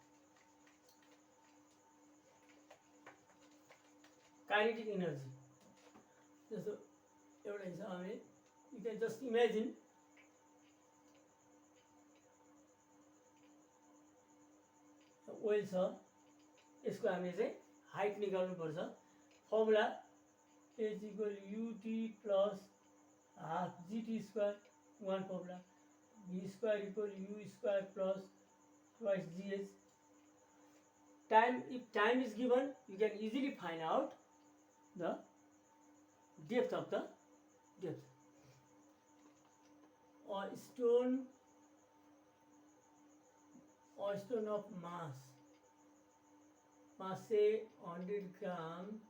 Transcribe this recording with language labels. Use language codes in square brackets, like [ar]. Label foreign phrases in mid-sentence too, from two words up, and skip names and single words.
[en] kinetic energy [ne] जस्तो एउटा हिसाब हामीले [en] you can just imagine oil [ne] छ, यसको हामीले चाहिँ हाइट निकाल्नु पर्छ. [en] formula h equal ut plus half gt square, one formula. v square equal u square plus twice gh. टाइम, if time is given you can easily find out the depth of the depth. और स्टोन of mass say 100 gram